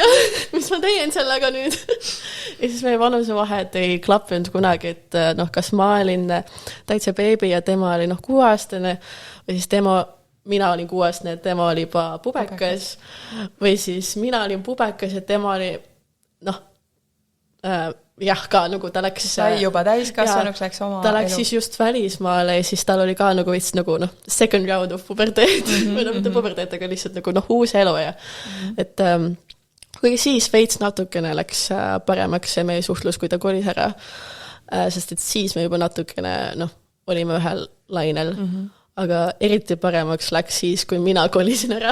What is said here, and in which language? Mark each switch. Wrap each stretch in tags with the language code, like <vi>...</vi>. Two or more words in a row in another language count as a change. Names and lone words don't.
<et>Mis ma teen sellega nüüd? Ja siis meie vanusevahed ei klappinud kunagi, et kas ma olin täitsa beebi ja tema oli 6-aastane või siis mina olin 6-aastane, et tema oli juba pubekas või siis mina olin pubekas ja tema oli ka nagu ta läks sai juba täiskasvanuks, läks oma ta läks siis just välismaale ja siis tal oli ka nagu vist nagu</et> <en>second round of</en> <et>puberteed või mitte puberteed, aga lihtsalt nagu uus elu ja et kuigi siis veits natukene läks paremaks see meie suhtlus, kui ta kolis ära, sest et siis me juba natukene olime ühel lainel, aga eriti paremaks läks siis, kui mina kolisin ära.</et>